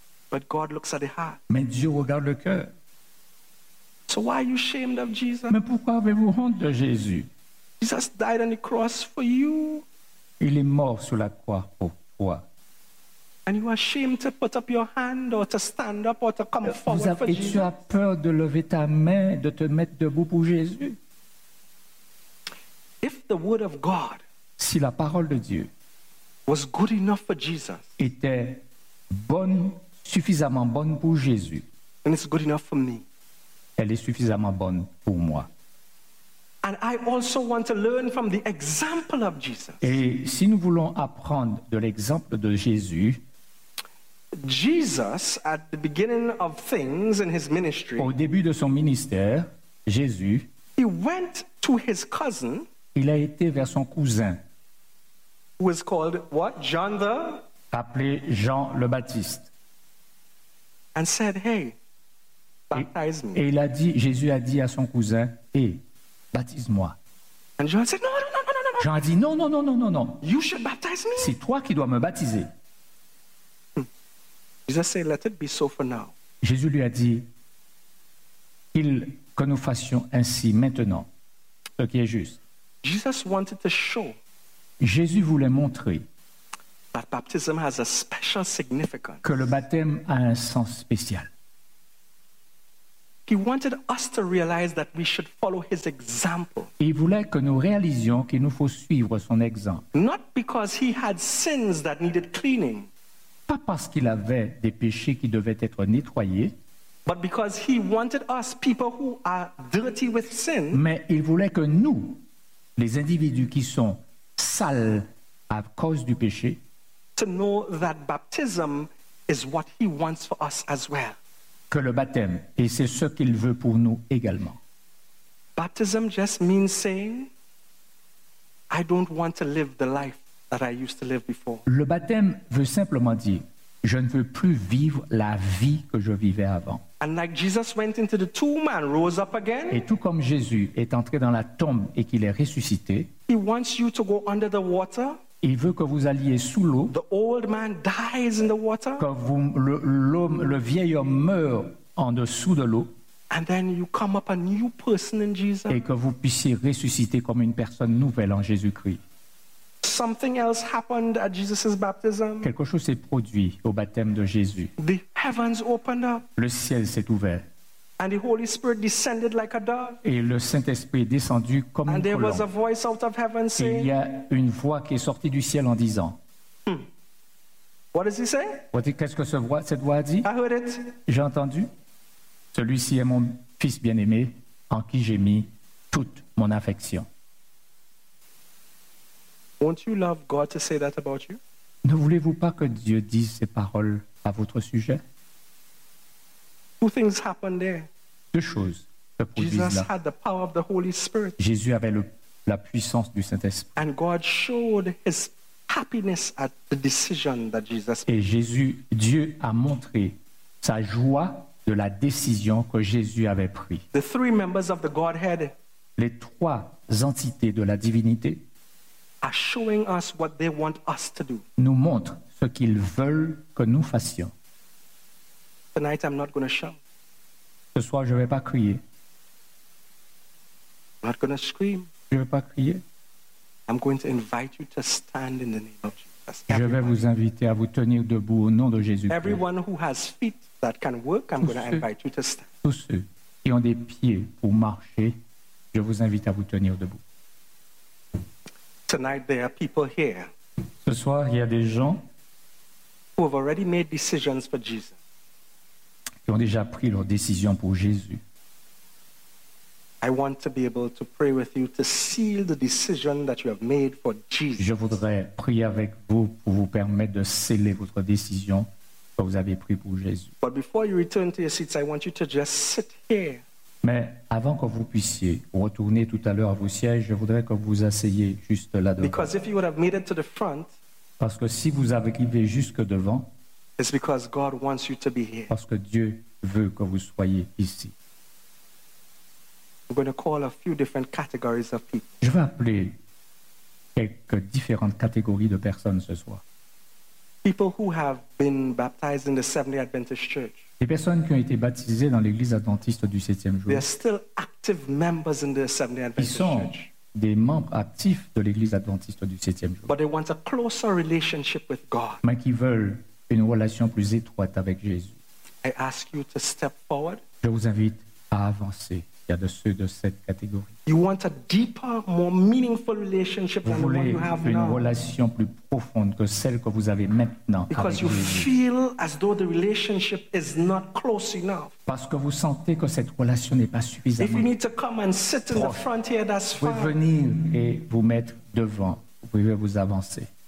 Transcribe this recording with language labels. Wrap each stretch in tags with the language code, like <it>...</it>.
<en>But God looks at the heart.</en> <fr>Mais Dieu regarde le cœur.</fr> <en>So why are you ashamed of Jesus?</en> <fr>Mais pourquoi avez-vous honte de Jésus?</fr> <en>Jesus died on the cross for you.</en> <fr>Il est mort sur la croix pour toi.</fr> <en>And you are ashamed to put up your hand or to stand up or to come forward for Jesus.</en> <fr>Et tu as peur de lever ta main, de te mettre debout pour Jésus.</fr> <en>If the word of God,</en> <fr>si la parole de Dieu,</fr> <en>was good enough for Jesus,</en> <fr>était bonne, suffisamment bonne pour Jésus,</fr> <en>then it's good enough for me.</en> <fr>Elle est suffisamment bonne pour moi.</fr> <en>And I also want to learn from the example of Jesus.</en> <fr>Et si nous voulons apprendre de l'exemple de Jésus,</fr> <en>Jesus at the beginning of things in his ministry,</en> <fr>au début de son ministère, Jésus,</fr> <en>he went to his cousin,</en> <fr>il a été vers son cousin,</fr> <en>who was called what? John the,</en> <fr>appelé Jean le Baptiste,</fr> <en>and said, "Hey, baptize me."</en> <fr>Et il a dit, Jésus a dit à son cousin, "Hey, baptise-moi."</fr> <en>And John said, no.</en> <fr>Jean a dit, non.</fr> <en>You should baptize me.</en> <fr>C'est toi qui dois me baptiser.</fr> <en>Jesus said, let it be so for now.</en> <fr>Jésus lui a dit, que nous fassions ainsi maintenant, ce qui est juste.</fr> <en>Jesus wanted to show.</en> <fr>Jésus voulait montrer.</fr> <en>That baptism has a special significance.</en> <fr>Que le baptême a un sens spécial.</fr> <en>He wanted us to realize that we should follow his example.</en> <fr>Il voulait que nous réalisions qu'il nous faut suivre son exemple.</fr> <en>Not because he had sins that needed cleaning.</en> <fr>Pas parce qu'il avait des péchés qui devaient être nettoyés.</fr> <en>But because he wanted us, people who are dirty with sin.</en> <fr>Mais il voulait que nous, les individus qui sont sales à cause du péché,</fr> <en>to know that baptism is what he wants for us as well.</en> <fr>Que le baptême, et c'est ce qu'il veut pour nous également.</fr> <en>Baptism just means saying, I don't want to live the life that I used to live before.</en> <fr>Le baptême veut simplement dire, je ne veux plus vivre la vie que je vivais avant.</fr> <en>And like Jesus went into the tomb and rose up again.</en> <fr>Et tout comme Jésus est entré dans la tombe et qu'il est ressuscité.</fr> <en>He wants you to go under the water.</en> <fr>Il veut que vous alliez sous l'eau.</fr> <en>The old man dies in the water.</en> <fr>Que vous, le vieil homme meurt en dessous de l'eau.</fr> <en>And then you come up a new person in Jesus.</en> <fr>Et que vous puissiez ressusciter comme une personne nouvelle en Jésus-Christ.</fr> <en>Something else happened at Jesus's baptism.</en> <fr>Quelque chose s'est produit au baptême de Jésus.</fr> <en>The heavens opened up.</en> <fr>Le ciel s'est ouvert.</fr> <en>And the Holy Spirit descended like a dove.</en> <fr>Et le Saint-Esprit est descendu comme</fr> <en>and</en> <fr>une colombe.</fr> <en>And there was a voice out of heaven saying.</en> <fr>Il y a une voix qui est sortie du ciel en disant.</fr> <en>What does he say?</en> <fr>Qu'est-ce que cette voix a dit?</fr> <en>I heard it.</en> <fr>J'ai entendu. Celui-ci est mon fils bien-aimé, en qui j'ai mis toute mon affection.</fr> <en>Won't you love God to say that about you?</en> <fr>Ne voulez-vous pas que Dieu dise ces paroles à votre sujet?</fr> <en>Two things happened there.</en> <fr>Deux choses se produisent là. Jésus avait la puissance du Saint-Esprit.</fr> <en>And God showed his happiness at the decision that Jesus made.</en> <fr>Et Dieu a montré sa joie de la décision que Jésus avait prise.</fr> <en>The three members of the Godhead,</en> <fr>les trois entités de la divinité,</fr> <en>are showing us what they want us to do.</en> <fr>Nous montrent ce qu'ils veulent que nous fassions.</fr> <en>Tonight I'm not going to shout.</en> <fr>Ce soir, je ne vais pas crier.</fr> <en>I'm not going to scream.</en> <fr>Je ne vais pas crier.</fr> <en>I'm going to invite you to stand in the name of Jesus.</en> <fr>Je vais vous inviter à vous tenir debout au nom de Jésus.</fr> <en>Everyone who has feet that can work, I'm going to invite you to stand.</en> <fr>Tous ceux qui ont des pieds pour marcher, je vous invite à vous tenir debout.</fr> <en>Tonight there are people here.</en> <fr>Ce soir, il y a des gens</fr> <en>who have already made decisions for Jesus.</en> <fr>Qui ont déjà pris leur décision pour Jésus.</fr> <en>I want to be able to pray with you to seal the decision that you have made for Jesus.</en> <fr>Je voudrais prier avec vous pour vous permettre de sceller votre décision que vous avez prise pour Jésus.</fr> <en>But before you return to your seats, I want you to just sit here.</en> <fr>Mais avant que vous puissiez retourner tout à l'heure à vos sièges, je voudrais que vous vous asseyiez juste là-dedans.</fr> <en>Because if you would have made it to the front,</en> <fr>parce que si vous arrivez jusque devant,</fr> <en>it's because God wants you to be here.</en> <fr>Parce que Dieu veut que vous soyez ici.</fr> <en>I'm going to call a few different categories of people.</en> <fr>Je vais appeler quelques différentes catégories de personnes ce soir.</fr> <en>People who have been baptized in the Seventh-day Adventist Church.</en> <fr>Les personnes qui ont été baptisées dans l'église adventiste du septième jour.</fr> <en>They are still active members in the Seventh-day Adventist Church.</en> <fr>Ils sont des membres actifs de l'église adventiste du septième jour.</fr> <en>But they want a closer relationship with God.</en> <fr>Mais qui veulent une relation plus étroite avec Jésus.</fr> <en>I ask you to step forward.</en> <fr>Je vous invite à avancer. Il y a de ceux de cette catégorie.</fr> <en>You want a deeper, more meaningful relationship</en> <fr>vous</fr> <en>than the one you have</en> <fr>une</fr> <en>now.</en> <fr>Relation plus profonde que celle que vous avez maintenant.</fr> <en>Because</en> <fr>avec</fr> <en>you</en> <fr>Jésus.</fr> <en>Feel as though the relationship is not close enough.</en> <fr>Parce que vous sentez que cette relation n'est pas suffisamment.</fr> <en>If you need to come and sit in the front here, that's fine.</en> <fr>Vous pouvez venir et vous mettre devant. Vous pouvez vous avancer.</fr>